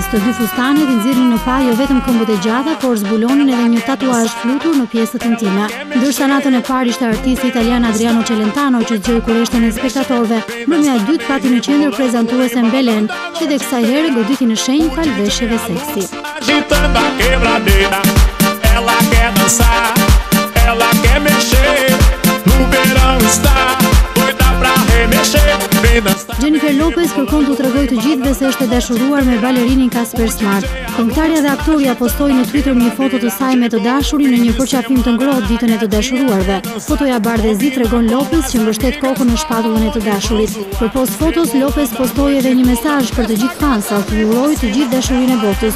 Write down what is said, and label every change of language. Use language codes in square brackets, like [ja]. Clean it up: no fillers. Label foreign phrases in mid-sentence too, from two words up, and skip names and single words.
[sq] Të dy fustanet i nxirrin në pa jo vetëm këmbët e gjata, por zbulonin edhe një tatuazh flutur në pjesët intime. Ndërsa natën e parë ishte artisti italian Adriano Celentano që zgjoi kureshten e spektatorëve, mbrëmja e dytë pati në qendër prezantuesen Belen, që dhe kësaj here goditi në shenjë fal veshjeve seksi. [pt] Agitando a quebradeira, ela quer dançar, ela quer mexer, no verão está, doida pra remexer, vem dançar. [sq] Jennifer Lopez kërkon t'u tregojë të gjithëve se është e dashuruar me balerinin Casper Smart. Këngëtarja dhe aktoria postoi në Twitter një foto të saj me të dashurin në një përqafim të ngrohtë ditën e të dashuruarve. Fotoja bardhë e zi tregon Lopez që mbështet kokën në shpatullën e të dashurit. Përpos fotos, Lopez postoi edhe një mesazh për të gjithë fansat, ju uroj të gjithë dashurinë e botës.